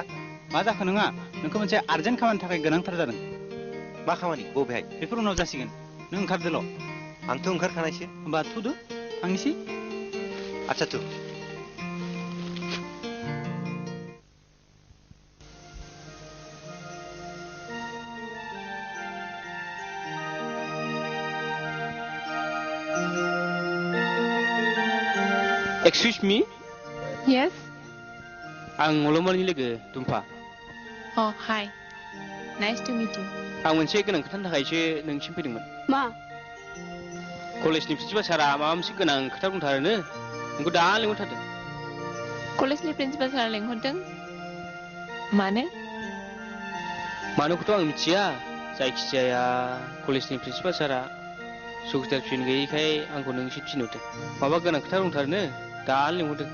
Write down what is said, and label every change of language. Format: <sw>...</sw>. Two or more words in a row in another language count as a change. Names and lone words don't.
<brx>मा जाखो नङा नोंखौ मोनसे आर्जेन्ट खामानि थाखाय गोनांथार जादों मा खामानि बबेहाय बेफोर उनाव जासिगोन नों ओंखारदोल' आंथ' ओंखारखानायसो होमबा थुदो थांनोसै आच्छा थु</brx> <en>Excuse me? Yes?</en> <brx>आं अलंबारनि लोगो दुम्फा</brx> <en>Oh, hi. Nice to meet you.</en> <brx>आं मोनसे गोनां खोथानि थाखायसो नोंसिम फैदोंमोन मा कलेजनि प्रिन्सिपाल सारा माबा मोनसे गोनां खोथा बुंथारोनो नोंखौ दा लिंहरथारदों कलेजनि प्रिन्सिपाल सारा लेंहरदों मानो मानोखौथ' आं मिथिया जायखिजाया कलेजनि प्रिन्सिपाल सारा सुखिदार फिन गैयैखाय आंखौ नोंसिम थिनहरदों माबा गोनां खोथा बुंथारोनो दा लिंहरदों</brx>